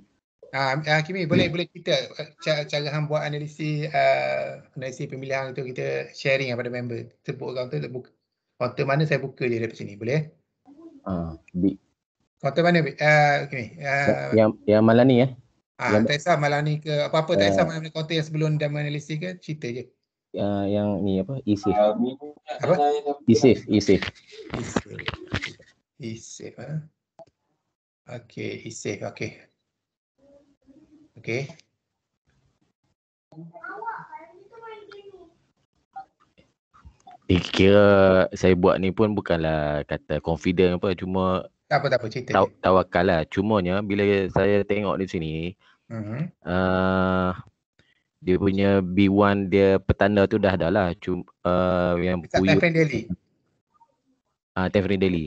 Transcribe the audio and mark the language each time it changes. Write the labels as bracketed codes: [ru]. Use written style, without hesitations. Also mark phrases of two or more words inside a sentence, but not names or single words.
[ms] Hakimi boleh kita cara hang buat analisis pemilihan tu, kita sharing pada member. Kita buat counter, counter mana saya buka je dari sini, boleh? Bid. Counter mana bid? Hakimi. Yang malam ni tak kisah malam ni ke apa-apa, tak kisah malam ni counter yang sebelum dan analisis ke, cerita je. Yang ni apa? E-safe. Apa? E-safe. E-safe. Okay, e-safe. Okay. Kira saya buat ni pun bukanlah kata confident apa, cuma tak apa cerita. Tawakal lah. Cumanya bila saya tengok di sini, dia punya B1 dia petanda tu dah ada lah. Yang Puyuh Tefri Daily.